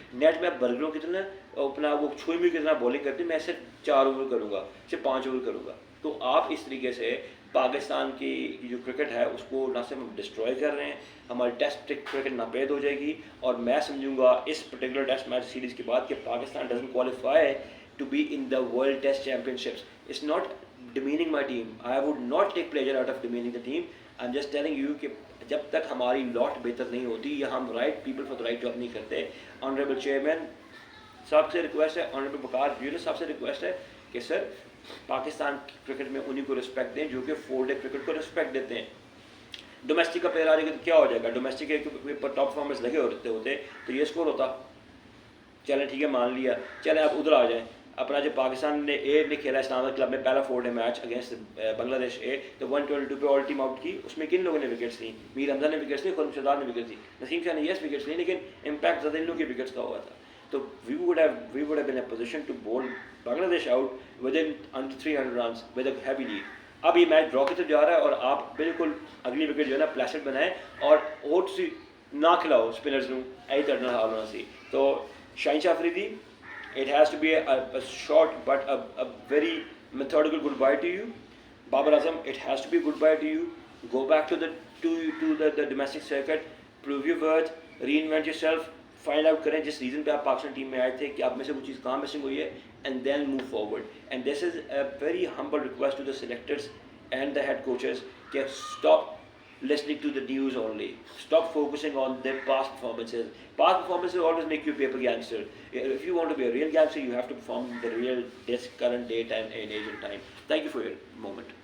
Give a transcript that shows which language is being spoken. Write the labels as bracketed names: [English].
[Urdu] Net میں آپ برگروں کی طرح اپنا وہ چھوئی ہوئی کی طرح بالنگ کرتے ہیں, میں صرف 4 اوور کروں گا, صرف 5 اوور کروں گا. تو آپ اس طریقے سے پاکستان کی جو کرکٹ ہے اس کو نہ صرف ہم ڈسٹروائے کر رہے ہیں, ہماری ٹیسٹ کرکٹ ناپید ہو جائے گی. اور میں سمجھوں گا اس پرٹیکولر ٹیسٹ میچ سیریز کے بعد کہ Pakistan [English] Doesn't qualify to be in the World Test Championships. It's not demeaning my team. I would not take pleasure out of demeaning the team. I'm just telling you [Urdu] کہ جب تک ہماری لاٹ بہتر نہیں ہوتی یا ہم [English] right people for the right job [Urdu] نہیں کرتے. آنریبل چیئرمین صاحب سے ریکویسٹ ہے, آنریبل بکار یونس صاحب سے ریکویسٹ ہے کہ سر پاکستان کرکٹ میں انہیں کو رسپیکٹ دیں جو کہ 4 ڈے کرکٹ کو رسپیکٹ دیتے ہیں. ڈومیسٹک کا پلیئر آ جائے گا تو کیا ہو جائے گا, ڈومیسٹک کے ٹاپ پرفارمنس لگے ہوتے تو یہ اسکور ہوتا. چلیں ٹھیک ہے مان لیا, چلیں آپ ادھر آ جائیں. اپنا جو پاکستان نے اے نے کھیلا اسلام آباد کلب میں پہلا 4 ڈے میچ اگینسٹ بنگلہ دیش اے, تو 122 پہ آل ٹیم آؤٹ کی. اس میں کن لوگوں نے وکٹس لی؟ میر حمزہ نے وکٹس لی, خرم شہزاد نے وکٹس لی, نسیم شاہ نے یس وکٹس لی, لیکن امپیکٹ زیادہ ان لوگوں کی وکٹس کا ہوا تھا. [English] تو we would have been a position to bowl Bangladesh out with in under 300 runs with a heavy lead. [Urdu] اب یہ میچ ڈرا کی طرف جا رہا ہے اور آپ بالکل اگلی وکٹ جو ہے نا پلیسڈ بنائیں اور [Punjabi] اوٹ سی نہ کھلاؤ اسپنرز نوں ای تڑنا حال ہونا سی. [English] تو Shaheen Shah Afridi, it has to be a short but a very methodical goodbye to you. Babar Azam, it has to be goodbye to you. Go back to the domestic circuit, prove your worth, reinvent yourself, find out [Urdu] کریں جس reason پہ آپ Pakistan team میں آئے تھے کہ آپ میں سے وہ چیز کہاں مسنگ ہوئی ہے, [English] and then move forward. And this is a very humble request to the selectors and the head coaches کہ stop listening to the news only. Stop focusing on their past performances. Past performances always make you a paper gangster. If you want to be a real gangster, you have to perform the real, this current date and age and time. Thank you for your moment.